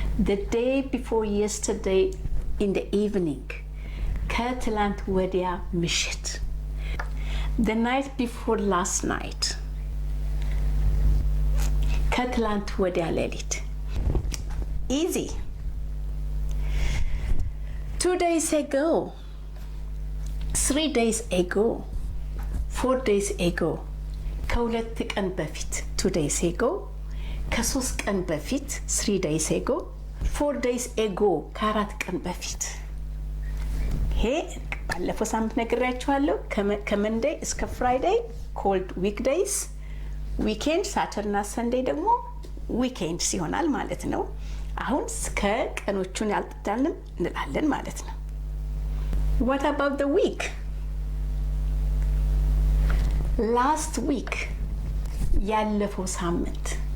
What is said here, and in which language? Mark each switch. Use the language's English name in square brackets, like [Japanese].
[English] The day before yesterday in the evening [Amharic] ከትላንት ወዲያ ምሽት. [English] The night before last night [Amharic] ከትላንት ወዲያ ሌሊት. [English] Easy. 2 days ago, 3 days ago, 4 days ago [Amharic] ከሁለት ቀን በፊት [English] 2 days ago [Amharic] ከሶስት ቀን በፊት [English] 3 days ago 4 days ago [Amharic] ከአራት ቀን በፊት። ይሄ ባለፈው ሳምንት ነግሬያችኋለሁ። ከመንዴይ እስከ ፍራይዴይ ኮልድ ዊክዴይስ፣ ዊኬንድ ሳተርና ሰንዴይ ደግሞ ዊኬንድስ ይሆናል ማለት ነው። አሁን ከቀኖቹን ያልጣልን እንላለን ማለት ነው። [English] What about the week? Last week [Amharic] ያለፈው ሳምንት.